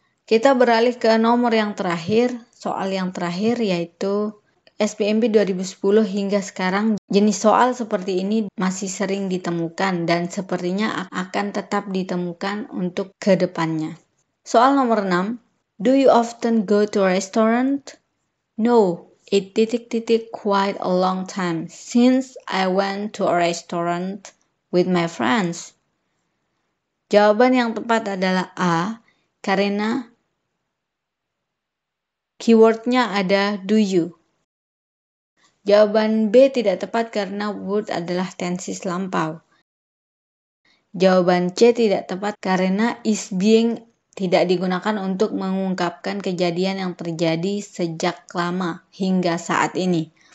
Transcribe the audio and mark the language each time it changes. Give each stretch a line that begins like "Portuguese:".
Indonesian: Kita beralih ke nomor yang terakhir, soal yang terakhir yaitu SPMB 2010 hingga sekarang. Jenis soal seperti ini masih sering ditemukan dan sepertinya akan tetap ditemukan untuk ke depannya. Soal nomor 6,
English: do you often go to a restaurant? No, quite a long time since I went to a restaurant with my friends.
Indonesian: Jawaban yang tepat adalah A, karena keywordnya ada do you. Jawaban B tidak tepat karena would adalah tenses lampau. Jawaban C tidak tepat karena is being tidak digunakan untuk mengungkapkan kejadian yang terjadi sejak lama hingga saat ini.